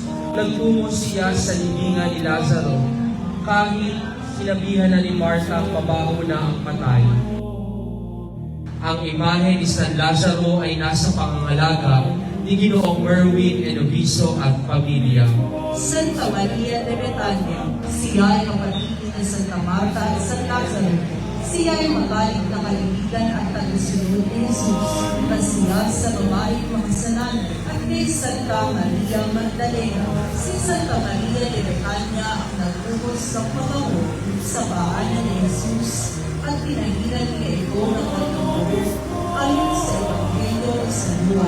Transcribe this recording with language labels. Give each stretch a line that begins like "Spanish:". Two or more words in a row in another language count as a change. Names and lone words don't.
Filipino: Nagtungo siya sa libingan ni Lazaro kahit sinabihan na ni Marta pabaho na ang patay. Ang imahe ni San Lazaro ay nasa pangangalaga ni Ginoong Merwin Enoviso at pamilya. Santa Maria de Betania. Siya ay kapatid ni Santa Marta at San Lazaro. Siya ay magaling na kaibigan at tagasunod ni Jesus. Siya sa babaeng makasalanan at kay Santa Maria Magdalena. Si Santa Maria de Betania ang nagtubos ng pabango sa paanan ni Jesus at pinagilan niya ito ng kanyang buhok ayon sa Ebanghelyo ni San Juan.